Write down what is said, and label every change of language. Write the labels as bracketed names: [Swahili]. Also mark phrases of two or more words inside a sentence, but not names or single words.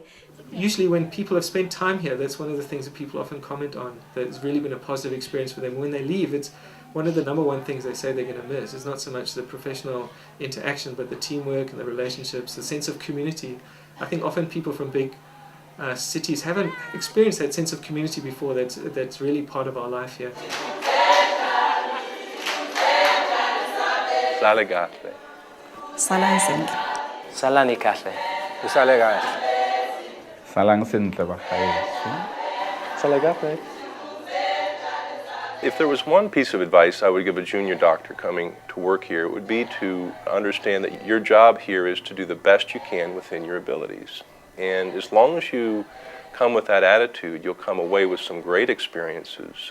[English] Usually when people have spent time here, that's one of the things that people often comment on, that it's really been a positive experience for them. When they leave, it's one of the number one things they say they're going to miss. It's not so much the professional interaction, but the teamwork and the relationships, the sense of community. I think often people from big cities haven't experienced that sense of community before. That's really part of our life here. Salagatle. [Tswana] Salang sentle. [Zulu] Salani kahle. [Tswana] Salang sentle ba gaetsho. Salagape. [English] If there was one piece of advice I would give a junior doctor coming to work here, it would be to understand that your job here is to do the best you can within your abilities. And as long as you come with that attitude, you'll come away with some great experiences.